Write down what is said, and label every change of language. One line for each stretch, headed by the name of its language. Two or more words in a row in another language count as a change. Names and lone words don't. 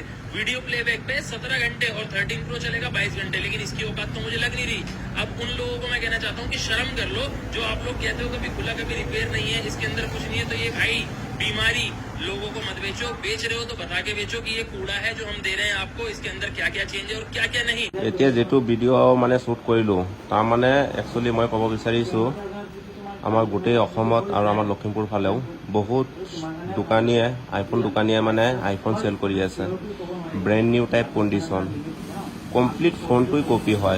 English: video playback
Hindi: पे 17 घंटे और 13 प्रो चलेगा 22 घंटे। लेकिन इसकी औकात तो मुझे लग नहीं रही। अब उन लोगों को मैं कहना चाहता हूँ कि शर्म कर लो, जो आप लोग कहते हो कभी खुला कभी रिपेयर नहीं है, इसके अंदर कुछ नहीं है। तो ये भाई बीमारी लोगों को मत बेचो। बेच रहे हो तो बता के बेचो कि ये कूड़ा है जो हम दे रहे हैं आपको, इसके अंदर क्या क्या चेंज है और क्या क्या नहीं।
Assamese: এতিয়া যেটো ভিডিঅ' মানে শ্বুট কৰিলোঁ, তাৰ মানে একচুৱেলি মই ক'ব বিচাৰিছোঁ আমাৰ গোটেই অসমত আৰু আমাৰ লখিমপুৰ ফালেও বহুত দোকানীয়ে আইফোন দোকানীয়ে মানে আইফোন চেল কৰি আছে।
English: brand new type condition,
Assamese: কমপ্লিট ফোনটোই কপি হয়।